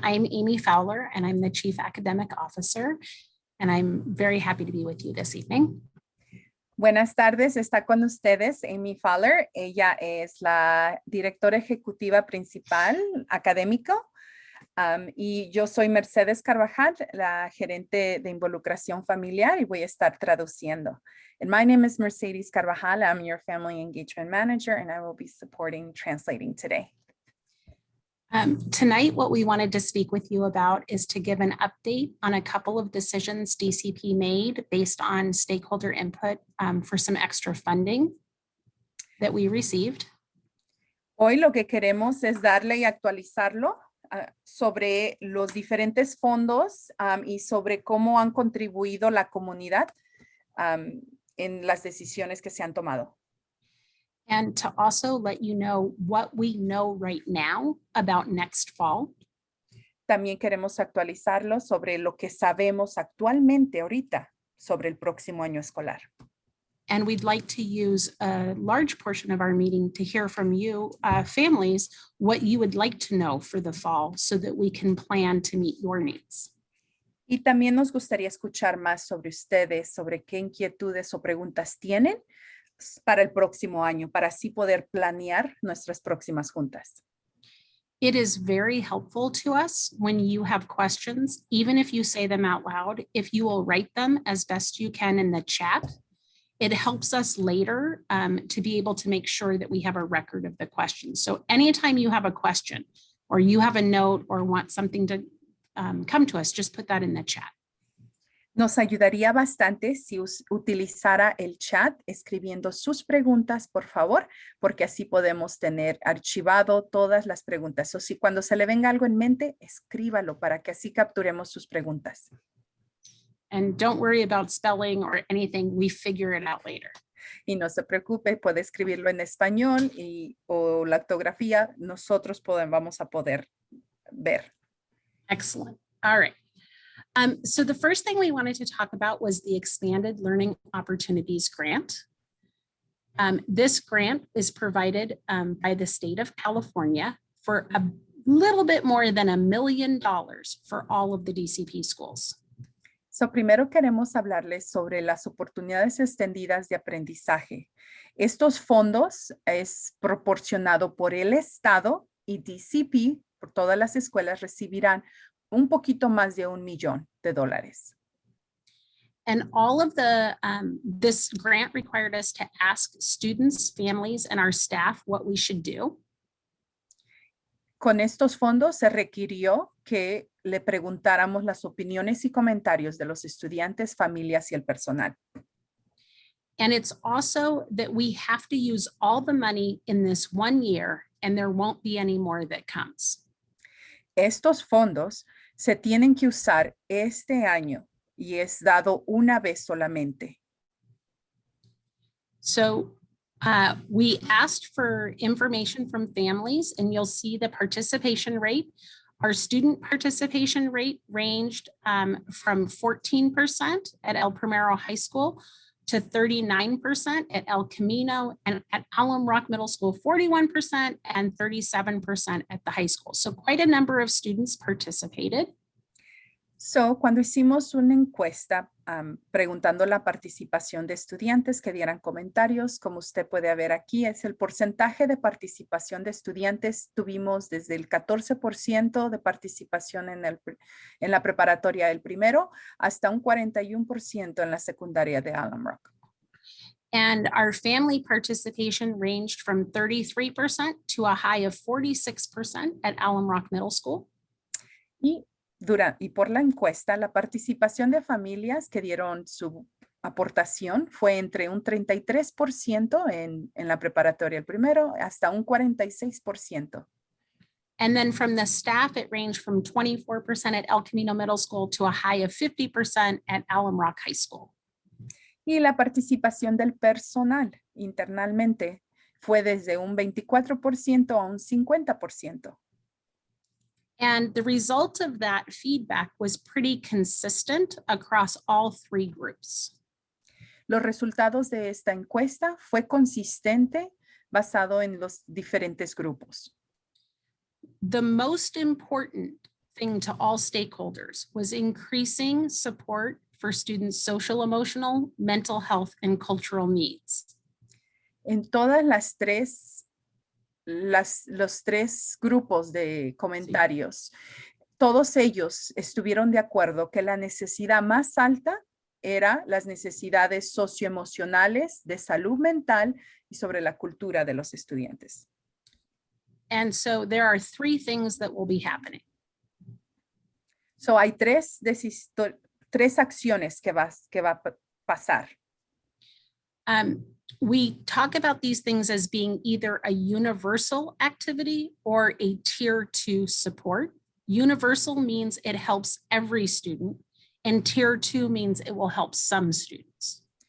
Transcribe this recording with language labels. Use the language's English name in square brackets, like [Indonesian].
[English] I'm Amy Fowler, and I'm the Chief Academic Officer, and I'm very happy to be with you this evening. [Spanish] Buenas tardes, está con ustedes Amy Fowler. Ella es la directora ejecutiva principal académico y yo soy Mercedes Carvajal, la gerente de involucración familiar y voy a estar traduciendo. [English] And my name is Mercedes Carvajal. I'm your family engagement manager and I will be supporting translating today. Tonight, what we wanted to speak with you about is to give an update on a couple of decisions DCP made based on stakeholder input for some extra funding that we received. [Spanish] Hoy lo que queremos es darle y actualizarlo sobre los diferentes fondos y sobre cómo han contribuido la comunidad en las decisiones que se han tomado. [English] And to also let you know what we know right now about next fall. [Spanish] También queremos actualizarlo sobre lo que sabemos actualmente ahorita sobre el próximo año escolar. [English] And we'd like to use a large portion of our meeting to hear from you, families, what you would like to know for the fall so that we can plan to meet your needs. [Spanish] Y también nos gustaría escuchar más sobre ustedes, sobre qué inquietudes o preguntas tienen para el próximo año, para así poder planear nuestras próximas juntas. [English] It is very helpful to us when you have questions, even if you say them out loud, if you will write them as best you can in the chat. It helps us later to be able to make sure that we have a record of the questions. So anytime you have a question or you have a note or want something to come to us, just put that in the chat. [Spanish] Nos ayudaría bastante si utilizara el chat escribiendo sus preguntas, por favor, porque así podemos tener archivado todas las preguntas. O si cuando se le venga algo en mente, escríbalo para que así capturemos sus preguntas. [English] And don't worry about spelling or anything. We figure it out later. [Spanish] Y no se preocupe, puede escribirlo en español o la ortografía. Nosotros vamos a poder ver. [English] Excellent. All right. So the first thing we wanted to talk about was the Expanded Learning Opportunities Grant. This grant is provided by the state of California for a little bit more than $1 million for all of the DCP schools. [Spanish] So, primero queremos hablarles sobre las oportunidades extendidas de aprendizaje. Estos fondos es proporcionado por el Estado y DCP, por todas las escuelas, recibirán un poquito más de $1 millón. [English] And all of the, this grant required us to ask students, families, and our staff what we should do. [Spanish] Con estos fondos se requirió que le preguntáramos las opiniones y comentarios de los estudiantes, familias y el personal. [English] And it's also that we have to use all the money in this 1 year and there won't be any more that comes. [Spanish] Estos fondos se tienen que usar este año y es dado una vez solamente. [English] So we asked for information from families and you'll see the participation rate. Our student participation rate ranged from 14% at El Primero High School to 39% at El Camino, and at Alum Rock Middle School, 41% and 37% at the high school. So quite a number of students participated. [Spanish] So, cuando hicimos una encuesta preguntando la participación de estudiantes que dieran comentarios, como usted puede ver aquí, es el porcentaje de participación de estudiantes. Tuvimos desde el 14% de participación en la preparatoria del primero hasta un 41% en la secundaria de Alum Rock. [English] And our family participation ranged from 33% to a high of 46% at Alum Rock Middle School. [Spanish] Y por la encuesta, la participación de familias que dieron su aportación fue entre un 33% en la preparatoria el primero hasta un 46%. [English] And then from the staff, it ranged from 24% at El Camino Middle School to a high of 50% at Alum Rock High School. [Spanish] Y la participación del personal internamente fue desde un 24% a un 50%. [English] And the result of that feedback was pretty consistent across all three groups. [Spanish] Los resultados de esta encuesta fue consistente basado en los diferentes grupos. [English] The most important thing to all stakeholders was increasing support for students' social, emotional, mental health, and cultural needs. [Spanish] En todas los tres grupos de comentarios, todos ellos estuvieron de acuerdo que la necesidad más alta era las necesidades socioemocionales, de salud mental y sobre la cultura de los estudiantes. [English] And so there are three things that will be happening. [Spanish] So hay tres acciones que va a pasar. [English] We talk about these things as being either a universal activity or a tier 2 support. Universal means it helps every student, and tier 2 means it will help some students.